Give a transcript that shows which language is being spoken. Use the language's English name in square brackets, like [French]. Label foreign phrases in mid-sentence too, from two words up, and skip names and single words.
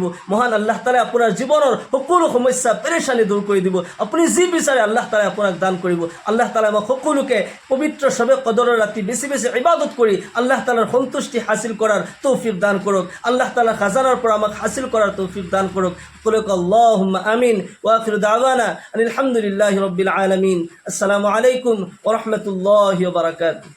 [Assamese] মহান আল্লাহ তাআলাই আপোনাৰ জীৱনৰ সকলো সমস্যা পেৰেশানি দূৰ কৰি দিব। আপুনি যি বিচাৰে আল্লাহ তাআলাই আপোনাক দান কৰিব। আল্লাহ তাআলাই আমাক সকলোকে পবিত্ৰ শবে কদৰৰ ৰাতি বেছি বেছি ইবাদত কৰি আল্লাহ তাআলাৰ সন্তুষ্টি হাসিল কৰাৰ তৌফিক দান কৰক। আল্লাহ তাআলাৰ খাজানাৰ পৰা আমাক হাসিল কৰাৰ তৌফিক দান কৰক। [Arabic] اللهم آمين وآخر دعوانا الحمد لله رب العالمين. السلام عليكم ورحمة الله وبركاته.